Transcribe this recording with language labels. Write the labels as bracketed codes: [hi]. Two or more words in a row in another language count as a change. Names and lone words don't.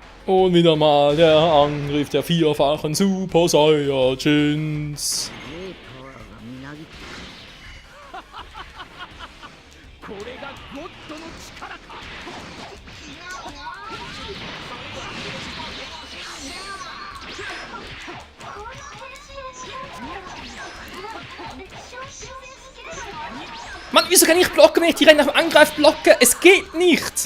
[de] Und wieder mal der Angriff der vierfachen Super Saiyajins. [ja] パワーがみなぎってこれがゴッドの力か。 [de] Mann, wieso kann ich blocken, wenn ich die Rennen nach dem Angriff blocke? Es geht nicht!